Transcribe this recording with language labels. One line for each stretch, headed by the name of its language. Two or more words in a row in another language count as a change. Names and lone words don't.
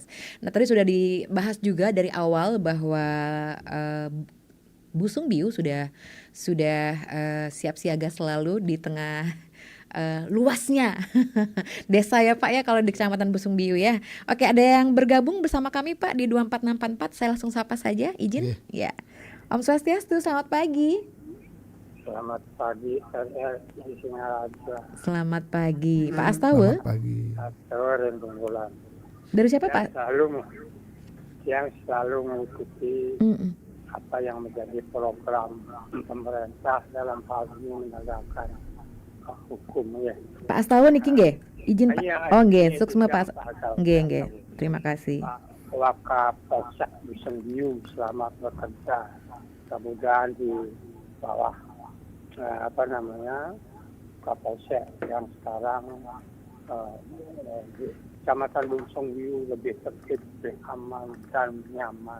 Indonesian: Nah, tadi sudah dibahas juga dari awal bahwa Busungbiu sudah siap siaga selalu di tengah luasnya desa ya Pak ya, kalau di Kecamatan Busungbiu ya. Oke, ada yang bergabung bersama kami Pak di 24644, saya langsung sapa saja, izin. Ya. Om Swastiastu, selamat pagi. Selamat pagi RRI Singaraja. Selamat pagi, Pak Astawa. Selamat pagi. Atau Rembulan. Dari siapa Pak? Yang selalu mengikuti apa yang menjadi program pemerintah dalam hal ini menegakkan hukum ya. Pak Astawa niki nggih? Izin Pak. Iya, Oh nggih, itu suksma yang Pak. Pak Nggih. Terima kasih. Wakapolsek Busungbiu selamat bekerja. Kemudian di bawah Kapolsek yang sekarang di Kecamatan Busungbiu lebih tertib, lebih aman dan nyaman.